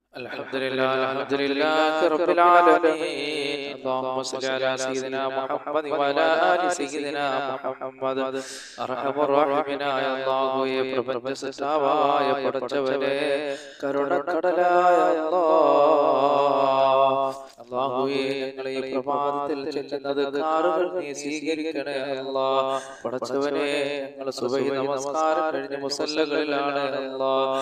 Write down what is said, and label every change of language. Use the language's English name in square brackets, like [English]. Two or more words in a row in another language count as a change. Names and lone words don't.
[Arabic] الحمد لله رب العالمين. اللهم صل على سيدنا محمد وعلى آل سيدنا محمد. [Malayalam] അർഹമ റഹീമിനായ അല്ലാഹുവേ, പ്രപഞ്ച സൃഷ്ടാവായ പടച്ചവനെ, കരുണക്കടലായ അല്ലാഹുവേ, ഞങ്ങളെ ഈ പ്രഭാതത്തിൽ ചെല്ലുന്നത് കാറുകൾ നീ സ്വീകരിക്കണേ അല്ലാഹ്. പടച്ചവനെ, ഞങ്ങൾ സുബഹി നമസ്കാരം കഴിഞ്ഞ മുസല്ലകളിലാണ് അല്ലാഹ്.